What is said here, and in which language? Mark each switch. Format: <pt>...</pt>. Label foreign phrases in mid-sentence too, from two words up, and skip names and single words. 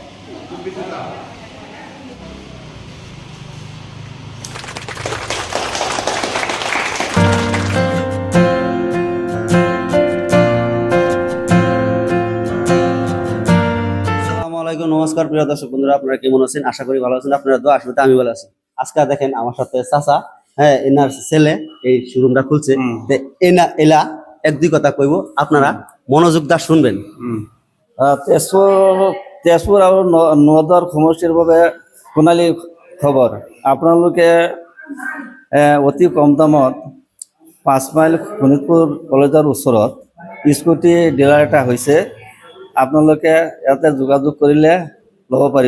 <bn>নমস্কার প্রিয় দর্শক বন্ধুরা, আপনারা কেমন আছেন? আশা করি ভালো আছেন। আপনারা দোয়া আসলে আমি ভালো আছি। আজকে দেখেন আমার সাথে চাচা, হ্যাঁ, এনার ছেলে এই শোরুমটা খুলছে। এলা এক দুই কথা কইব, আপনারা মনোযোগ দা শুনবেন।</bn> <as>তেজপুৰ আৰু নগাঁৱৰ সমষ্টিৰ বাবে সোণালী খবৰ। আপোনালোকে অতি কম দামত 5 মাইল শোণিতপুৰ কলেজৰ ওচৰত স্কুটি ডিলাৰ এটা হৈছে। আপোনালোকে ইয়াতে যোগাযোগ কৰিলে ল'ব পাৰিব।</as>